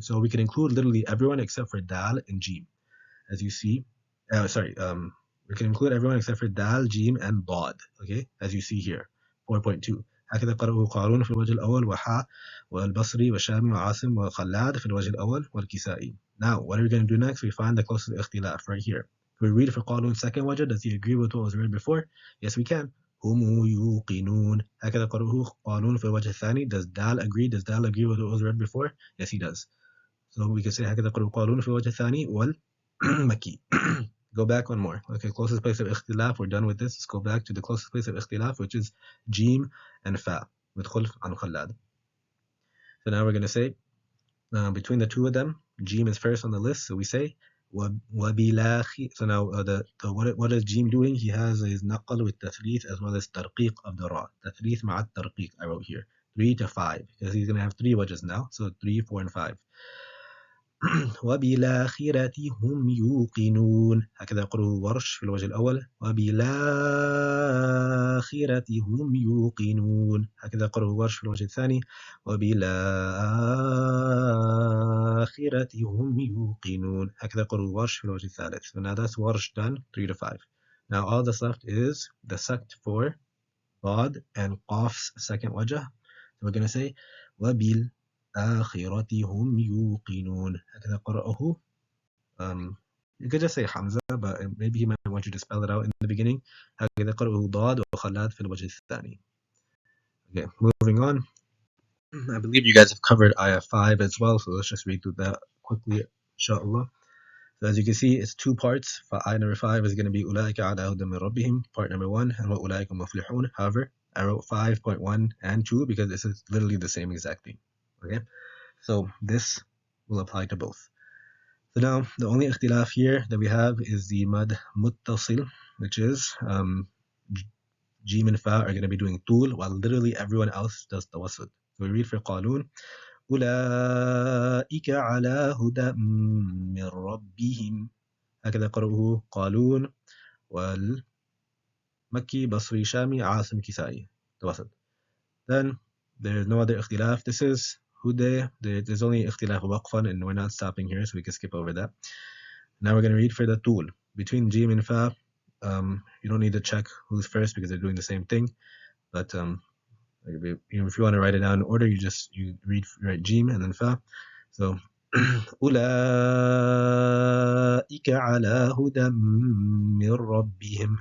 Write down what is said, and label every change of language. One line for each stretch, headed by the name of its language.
English: So we can include literally everyone except for Dal and Jim. As you see, we can include everyone except for Dal, Jim, and Bad. Okay, as you see here, 4.2.
Arabic: هكذا قرأه قارون في الوجه الأول وحا والبصري والشامي وعاصم وخلاد في الوجه الأول والكسائي.
English: Now, what are we going to do next? We find the closest ikhtilaf right here. Can we read it for Qarun's second wajah? Does he agree with what was read before? Yes, we can.
Arabic: هم يوقنون. هكذا قرأه قالون في الوجه الثاني.
English: Does Dal agree? Does Dal agree with what was read before? Yes, he does. So we can say
Arabic: هكذا قرأه قالون في الوجه الثاني والمكي.
English: Go back one more. Okay, closest place of اختلاف. We're done with this. Let's go back to the closest place of اختلاف, which is Jim and Fa with خلف عن خلاد. So now we're going to say between the two of them, Jim is first on the list. So we say وبلاخي. So now what is Jim doing? He has his نقل with تثليث as well as ترقيق of the ra. تثليث مع الترقيق I wrote here. 3 to 5 because he's going to have 3 wajhs now. So 3, 4, and 5.
Arabic: وبالآخرة هم يوقنون. هكذا يقرأه ورش في الوجه الأول. وبالآخرة هم يوقنون. هكذا يقرأه ورش في الوجه الثاني. وبالآخرة هم يوقنون. هكذا يقرأه ورش في الوجه الثالث.
English: So now that's ورش done, 3 to 5. Now all that's left is the sect for Bad and Qaf's second wajah. So we're going to say
Arabic: وبالآخرة هم يوقنون. هكذا قرأه.
English: You could just say Hamza, but maybe he might want you to spell it out in the beginning.
Arabic: هكذا قرأه ضاد وخلاد في الوجه الثاني.
English: Okay, moving on. I believe you guys have covered ayah 5 as well, so let's just read through that quickly, insha'Allah. So as you can see, it's 2 parts. Ayah number 5 is going to be
Arabic: أولئك على هدى من ربهم,
English: part number 1, and
Arabic: وأولئك مفلحون.
English: However, I wrote 5.1 and 2 because this is literally the same exact thing. Okay, so this will apply to both. So now the only ikhtilaf here that we have is the mad muttasil, which is Jim and Fa are going to be doing tul, while literally everyone else does tawassut. So we read for Qalun,
Arabic: أولئك على هدى من ربهم. هكذا قرأه قالون والمكي بصري شامي عاصم كسائي توسط.
English: Then there's no other ikhtilaf. This is Hude. There's only ikhtilaf waqfan, and we're not stopping here, so we can skip over that. Now we're going to read for the tul. Between Jim and Fa, you don't need to check who's first because they're doing the same thing. But if you want to write it down in order, you write Jim and then Fa.
Arabic: So أولئك على هدى من ربهم.